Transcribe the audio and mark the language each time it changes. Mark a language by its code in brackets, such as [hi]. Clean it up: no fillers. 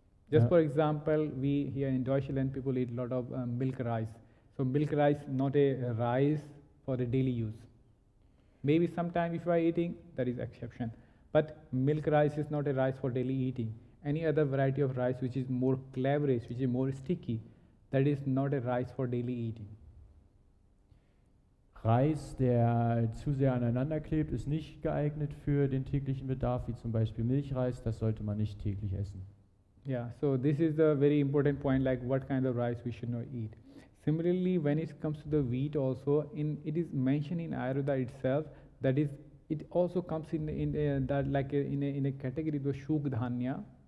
[en] Just for example, we here in Deutschland, people eat a lot of milk rice. So milk rice, not a rice for the daily use. Maybe sometime if you are eating, that is exception. But milk rice is not a rice for daily eating. Any other variety of rice which is more claverish, which is more sticky, that is not a rice for daily eating. [de] Reis, der zu sehr aneinander klebt, ist nicht geeignet für den täglichen Bedarf, wie zum Beispiel Milchreis. Das sollte man nicht täglich essen. [en] Yeah, so this is the very important point, like what kind of rice we should not eat. Similarly, when it comes to the wheat also, it is mentioned in Ayurveda itself, that is, it also comes in a category of shuk dhanya.